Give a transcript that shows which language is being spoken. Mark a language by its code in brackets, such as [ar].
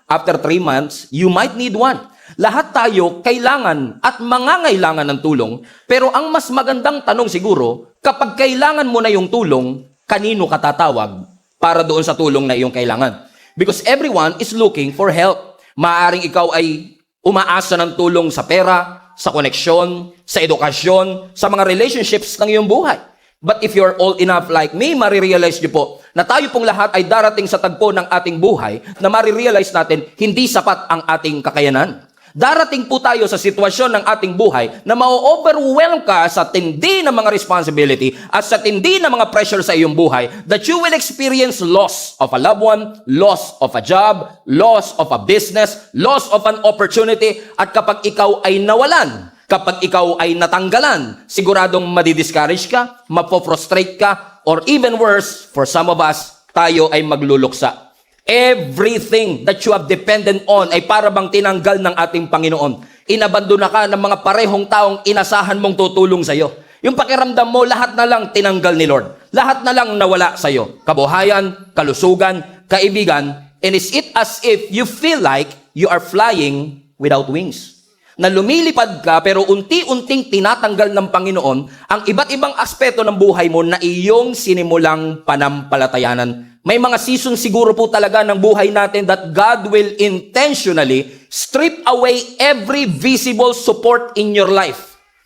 [en] After 3 months, you might need one. [tl] Lahat tayo kailangan at mangangailangan ng tulong, pero ang mas magandang tanong siguro, kapag kailangan mo na yung tulong, kanino ka tatawag para doon sa tulong na iyong kailangan? [en] Because everyone is looking for help. [tl] Maaaring ikaw ay umaasa ng tulong sa pera, sa koneksyon, sa edukasyon, sa mga relationships ng iyong buhay. [en] But if you're old enough like me, [tl] marirealize niyo po na tayo pong lahat ay darating sa tagpo ng ating buhay na marirealize natin hindi sapat ang ating kakayanan. Darating po tayo sa sitwasyon ng ating buhay na ma-overwhelm ka sa tindi ng mga responsibility at sa tindi ng mga pressure sa iyong buhay [en] that you will experience loss of a loved one, loss of a job, loss of a business, loss of an opportunity, [tl] at kapag ikaw ay nawalan, kapag ikaw ay natanggalan, siguradong madidiscourage ka, mapo-frustrate ka, [en] or even worse, for some of us, [tl] tayo ay magluluksa. [en] Everything that you have dependent on [tl] ay para bang tinanggal ng ating Panginoon. Inabandona ka ng mga parehong taong inasahan mong tutulong sa iyo. Yung pakiramdam mo, lahat na lang tinanggal ni Lord. Lahat na lang nawala sa iyo. Kabuhayan, kalusugan, kaibigan, [en] and is it as if you feel like you are flying without wings. [tl] Na lumilipad ka pero unti-unting tinatanggal ng Panginoon ang iba't ibang aspeto ng buhay mo na iyong sinimulang panampalatayanan. May mga season siguro po talaga ng buhay natin [en] that God will intentionally strip away every visible support in your life.